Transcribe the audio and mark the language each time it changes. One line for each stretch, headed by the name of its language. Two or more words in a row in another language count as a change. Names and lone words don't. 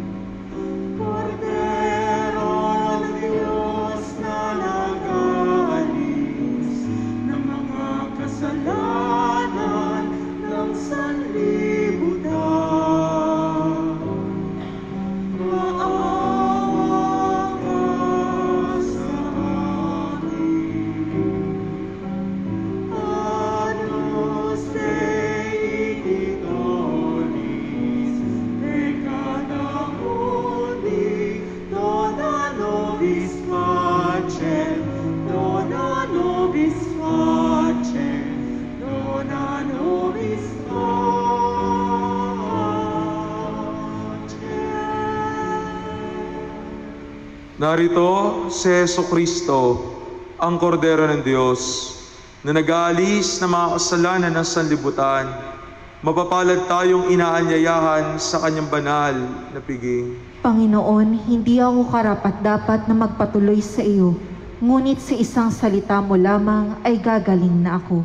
Filipino: Kordero ng Diyos na nag-aalis ng mga kasalanan ng sanlibutan. Maawa ka sa amin.
Latin: Agnus Dei Ditoris, peccata mundi, dona nobis pacem, dona nobis pacem, dona nobis pacem.
Filipino: Narito si Jesucristo, ang Kordero ng Diyos, na nag-aalis ng mga kasalanan ng sanlibutan. Mapapalad tayong inaanyayahan sa kanyang banal na piging. Panginoon, hindi ako karapat-dapat na magpatuloy sa iyo, ngunit sa isang salita mo lamang ay gagaling na ako.